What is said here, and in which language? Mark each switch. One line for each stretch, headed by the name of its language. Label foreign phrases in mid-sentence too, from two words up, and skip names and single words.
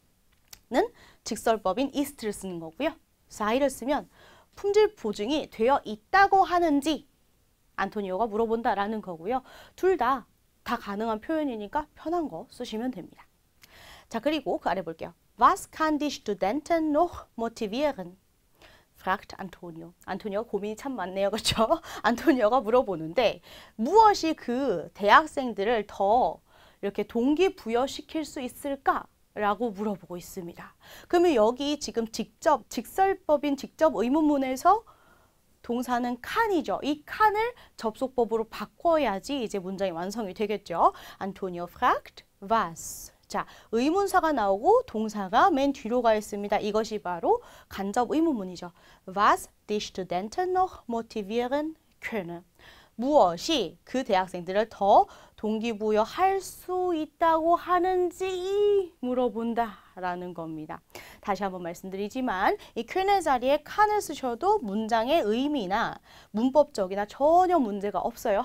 Korean: 는 직설법인 ist를 쓰는 거고요. sei를 쓰면 품질 보증이 되어 있다고 하는지 안토니오가 물어본다라는 거고요. 둘 다 가능한 표현이니까 편한 거 쓰시면 됩니다. 자, 그리고 그 아래 볼게요.
German: Was kann die Studenten noch motivieren? fragt Antonio.
Korean: 안토니오가 고민이 참 많네요. 그렇죠? 안토니오가 물어보는데 무엇이 그 대학생들을 더 이렇게 동기부여시킬 수 있을까? 라고 물어보고 있습니다. 그러면 여기 지금 직설법인 직접 의문문에서 동사는 칸이죠. 이 칸을 접속법으로 바꿔야지 이제 문장이 완성이 되겠죠.
German: 안토니오 fragt was.
Korean: 자, 의문사가 나오고 동사가 맨 뒤로 가 있습니다. 이것이 바로 간접 의문문이죠.
German: Was die Studenten noch motivieren können.
Korean: 무엇이 그 대학생들을 더 동기부여할 수 있다고 하는지 물어본다라는 겁니다. 다시 한번 말씀드리지만 이 퀸의 자리에 칸을 쓰셔도 문장의 의미나 문법적이나 전혀 문제가 없어요.